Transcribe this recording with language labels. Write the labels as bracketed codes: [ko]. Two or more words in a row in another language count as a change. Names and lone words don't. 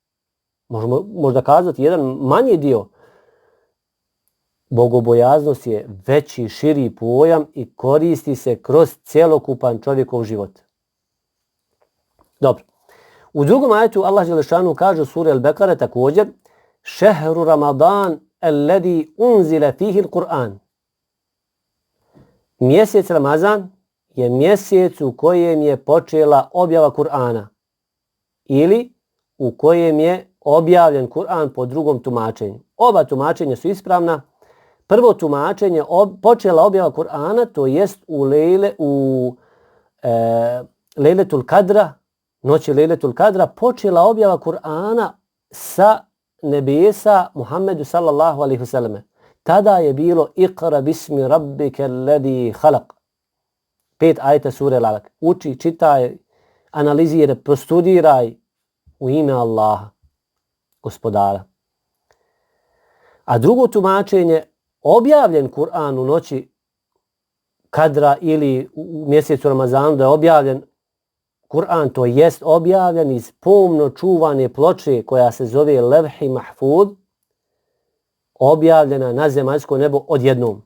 [bs] Možda kazati jedan manji dio. Bogobojaznost je veći, širi pojam i koristi se kroz cjelokupan čovjekov život. Dobro. U drugom ajetu Allah dželešanu kaže u suri Al-Bekare također [ar] شهر رمضان الذي أنزل فيه القرآن. [bs] Mjesec Ramazan je mjesec u kojem je počela objava Kur'ana ili u kojem je objavljen Kur'an po drugom tumačenju. Oba tumačenja su ispravna. Prvo tumačenje, počela objava Kur'ana, to jest u Lejletul Kadra, noći Lejletul Kadra, počela objava Kur'ana sa nebesa Muhammedu [ar] صلى الله عليه وسلم. [bs] Tada je bilo [ar] اقرأ باسم ربك الذي خلق. [bs] 5 ajeta sure Al-Alaq. Uči, čitaj, analiziraj, prostudiraj u ime Allaha, gospodara. A drugo tumačenje, objavljen Kur'an u noći Kadra ili u mjesecu Ramazanu, da je objavljen Kur'an, to jest objavljen iz pomno čuvane ploče koja se zove Levh-i Mahfuz, objavljena na zemaljsko nebo odjednom.